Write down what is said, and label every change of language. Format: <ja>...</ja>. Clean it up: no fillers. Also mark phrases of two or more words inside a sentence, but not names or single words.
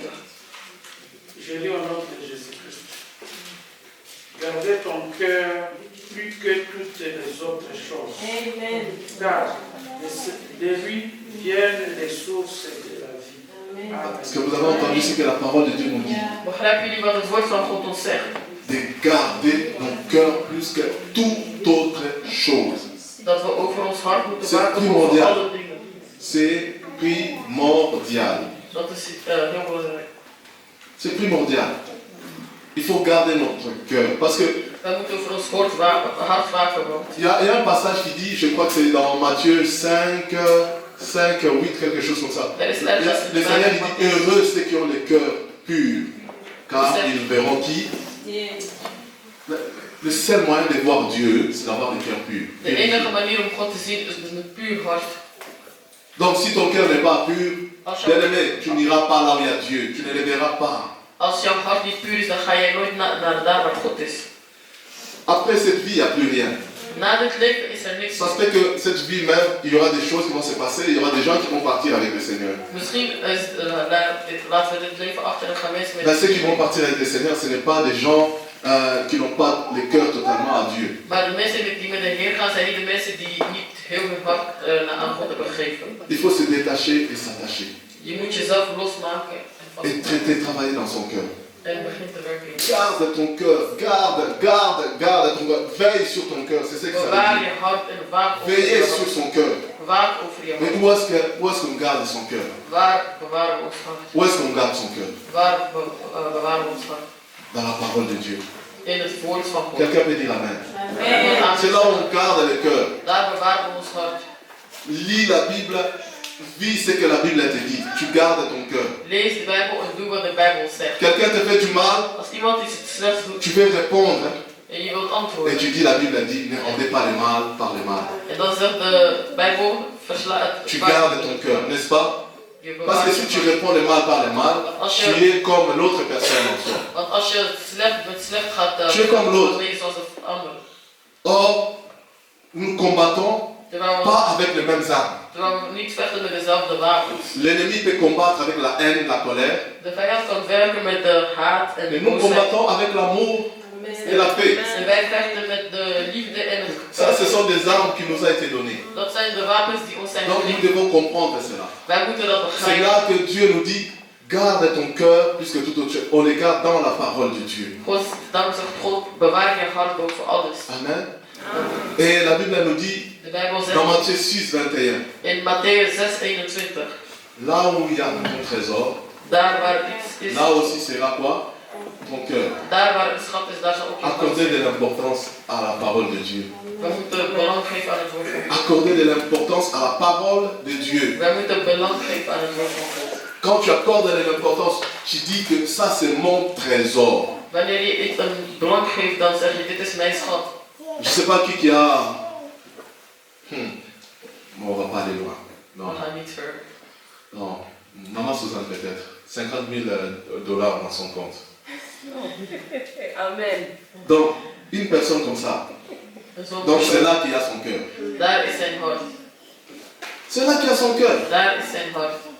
<fr>Je lis au nom de Jésus-Christ. Gardez ton cœur plus que toutes les autres choses, Amen. car de lui viennent les sources de la vie. Amen. Amen. Est-ce que vous avez entendu ce que la parole de Dieu nous dit?</fr> <nl>Begrijpen jullie wat het woord van God ons zegt?</nl> <fr>de garder nos cœurs plus que toute autre chose.</fr> <nl>Dat we over ons hart moeten</nl> <fr>C'est</fr> <nl>waken</nl> <fr>primordial.</fr> <nl>voor alle dingen.</nl> <fr>C'est primordial.</fr> <nl>Dat is heel belangrijk.</nl> <fr>C'est primordial. Il faut garder notre cœur. Parce que</fr> <nl>We moeten voor ons hart waken. Want</nl> <fr>il y a un passage qui dit, je crois que c'est dans Matthieu 5, 8, quelque chose comme ça.</fr> <nl>er is</nl> <fr>Le Seigneur dit, heureux ceux qui ont le cœur pur, car ils verront qui. Le seul moyen de voir Dieu, c'est d'avoir le cœur pur.</fr> <nl>de enige manier om God te zien is met een puur hart.</nl> <fr>Donc si ton cœur n'est pas pur,</fr> <nl>Als,</nl> <fr>bien aimé, tu n'iras pas là où il y a Dieu, tu ne le verras pas.</fr> <nl>als jouw hart niet puur is, dan ga jij nooit naar daar waar God is.</nl> <fr>Après cette vie, il n'y a plus rien.</fr> <nl>Na dit leven is er niks.</nl> <fr>Ça se fait que cette vie même, il y aura des choses qui vont se passer, il y aura des gens qui vont partir avec le Seigneur.</fr> <nl>Misschien is, laten we dit leven achter en gaan mensen met</nl> <fr>Mais ceux qui vont partir avec le Seigneur, ce n'est pas des gens qui n'ont pas le cœur totalement à Dieu.</fr> <nl>Maar de mensen die met de Heer gaan, zijn niet de mensen die niet heel hun hart aan God hebben gegeven.</nl> <fr>Il faut se détacher et s'attacher.</fr> <nl>Je moet jezelf losmaken</nl> <fr>Et traiter, travailler dans son cœur.</fr> <nl>en begin te werken.</nl> <fr>Garde ton cœur, garde ton cœur. Veille sur ton cœur, c'est ce que ça</fr> <nl>Bewaar</nl> <fr>veut</fr> <nl>je</nl> <fr>dire.</fr> <nl>hart en waak over</nl> <fr>Veillez</fr> <nl>je</nl> <fr>sur</fr> <nl>hart.</nl> <fr>son cœur.</fr> <nl>Waak over je</nl> <fr>Mais</fr> <nl>hart.</nl> <fr>où est-ce qu'on garde son cœur?</fr> <nl>Waar bewaren we ons hart?</nl> <fr>Où est-ce qu'on garde son cœur?</fr> <nl>Waar bewaren we ons hart?</nl> <fr>Dans la parole de Dieu.</fr> <nl>In het woord van God.</nl> <fr>Quelqu'un peut dire Amen. Amen. C'est là où on garde le cœur.</fr> <nl>Daar bewaren we ons hart.</nl> <fr>Lis la Bible, vis ce que la Bible te dit. Tu gardes ton cœur.</fr> <nl>Lees de Bijbel en doe wat de Bijbel zegt.</nl> <fr>Quelqu'un te fait du mal,</fr> <nl>Als iemand iets slechts doet</nl> <fr>tu veux répondre</fr> <nl>en je wilt</nl> <fr>et</fr> <nl>antwoorden.</nl> <fr>tu dis la Bible dit ne rendez pas le mal par le mal.</fr> <nl>En dan zegt de Bijbel, versla</nl> <fr>Tu</fr> <nl>het</nl> <fr>gardes ton cœur, n'est-ce pas?</fr> <nl>Je</nl> <fr>Parce que</fr> <nl>bewaart</nl> <fr>si</fr> <nl>je</nl> <fr>tu</fr> <nl>hart.</nl> <fr>réponds le mal par le mal, tu es comme l'autre personne en soi.</fr> <nl>Want als je met slecht gaat,</nl> <fr>Tu es comme l'autre.</fr> <nl>dan ben je zoals de ander.</nl> <fr>Or, nous combattons</fr> <nl>Terwijl</nl> <fr>pas avec les mêmes armes.</fr> <nl>we niet vechten met dezelfde wapens.</nl> <fr>L'ennemi peut combattre avec la haine, la colère,</fr> <nl>De vijand kan werken met de haat en de</nl> <fr>mais nous</fr> <nl>boosheid.</nl> <fr>combattons avec l'amour et la paix.</fr> <nl>En wij vechten met de liefde en het</nl> <fr>Ça, ce sont des armes qui nous ont été données.</fr> <nl>Dat zijn de wapens die ons zijn</nl> <fr>Donc nous</fr> <nl>gegeven.</nl> <fr>devons comprendre cela.</fr> <nl>Wij moeten dat</nl> <fr>C'est</fr> <nl>begrijpen.</nl> <fr>là que Dieu nous dit, garde ton cœur plus que toute autre chose. On les garde dans la parole de Dieu.</fr> <nl>God, daarom zegt God, bewaar je hart boven alles.</nl> <fr>Amen. Et la Bible nous dit,</fr> <nl>De Bijbel zegt</nl> <fr>dans Matthieu 6, 21,</fr> <nl>in Matthäus 6:21,</nl> <fr>là où il y a ton trésor,</fr> <nl>daar waar iets is,</nl> <fr>là aussi sera quoi? Ton cœur.</fr> <nl>daar waar een schat is, daar zal ook je hart</nl> <fr>Accorder</fr> <nl>zijn.</nl> <fr>de l'importance à la parole de Dieu.</fr> <nl>We moeten belang geven aan het woord van God.</nl> <fr>Accorder de l'importance à la parole de Dieu.</fr> <nl>Wij moeten belang geven aan het woord van God.</nl> <fr>Quand tu accordes de l'importance, tu dis que ça c'est mon trésor.</fr> <nl>Wanneer je iets een belang geeft, dan zeg je, dit is mijn schat.</nl> <fr>Je ne sais pas qui a... Bon, on va pas aller loin. Non,</fr> <nl>We gaan niet ver.</nl> <fr>non. Maman Suzanne peut-être. 50 000 dollars dans son compte. Amen. Donc, une personne comme ça.</fr> <nl>En zo'n</nl> <fr>Donc c'est</fr> <nl>persoon,</nl> <fr>là qu'il y a son cœur.</fr> <nl>daar is zijn hart.</nl> <fr>C'est là qu'il y a son cœur.</fr> <nl>Daar is zijn hart.</nl>